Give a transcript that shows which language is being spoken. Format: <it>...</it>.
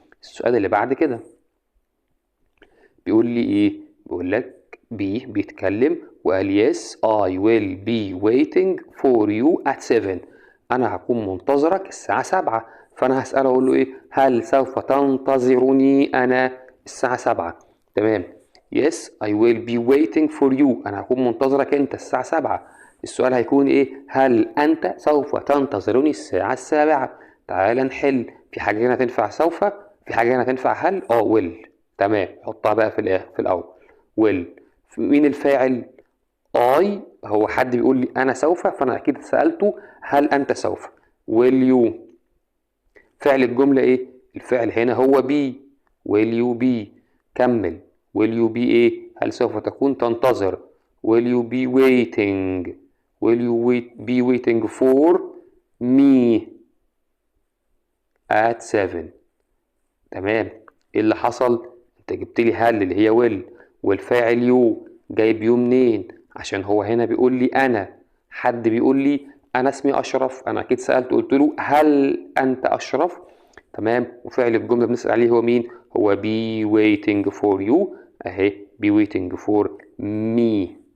<ar>السؤال اللي بعد كده بيقول لي ايه؟ بيقول لك بيتكلم وقال</ar> <en>yes I will be waiting for you at 7.</en> <ar>انا هكون منتظرك الساعة 7. فانا هسأله اقول له ايه؟ هل سوف تنتظرني انا الساعة 7؟ تمام.</ar> <en>yes I will be waiting for you،</en> <ar>انا هكون منتظرك انت الساعة 7. السؤال هيكون ايه؟ هل انت سوف تنتظرني الساعة 7؟ تعال نحل. في حاجة هنا تنفع سوف، في حاجة هنا تنفع هل.</ar> <en>will. تمام.</en> <ar>حطها بقى في الاول will. مين الفاعل؟ I. هو حد بيقول لي انا سوف، فانا اكيد سألته هل انت سوف.</ar> <en>will you.</en> <ar>فعل الجملة ايه؟ الفعل هنا هو be.</ar> <en>will you be. كمل. will you be</en> <ar>ايه؟ هل سوف تكون تنتظر.</ar> <en>will you be waiting. will you be waiting for me at 7.</en> <ar>تمام. ايه اللي حصل؟ انت جبت لي هل اللي هي will، والفاعل يو. جايب يو منين؟ عشان هو هنا بيقول لي انا. حد بيقول لي انا اسمي اشرف، انا اكيد سألته قلت له هل انت اشرف؟ تمام. وفعل الجملة بنسأل عليه هو مين؟ هو</ar> <en>be waiting for you</en> <ar>اهي،</ar> <en>be waiting for me.</en>